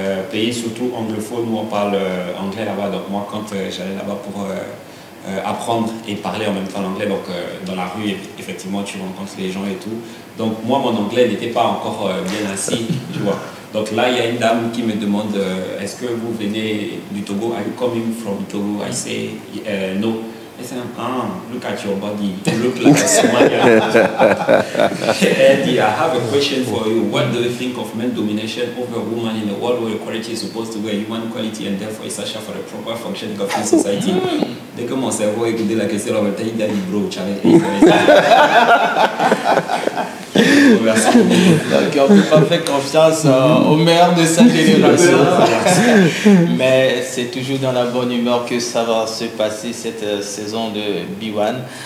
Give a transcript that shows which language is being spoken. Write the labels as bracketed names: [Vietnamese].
[French] Pays surtout anglophone, où on parle anglais là-bas. Donc moi, quand j'allais là-bas pour apprendre et parler en même temps l'anglais, donc dans la rue, effectivement, tu rencontres les gens et tout. Donc moi, mon anglais n'était pas encore bien assis, tu vois. Donc là, il y a une dame qui me demande, est-ce que vous venez du Togo? [English] Are you coming from Togo? I say, no. I said, look at your body, you look like a Somalian. Eddie, I have a question for you. What do you think of men domination over women in a world where equality is supposed to be a human quality and therefore essential for the proper functioning of the society? [French] Dès que mon cerveau écoutait la question, on va dire, bro, donc on ne peut pas faire confiance au meilleur de sa génération. Mais c'est toujours dans la bonne humeur que ça va se passer cette saison de B1.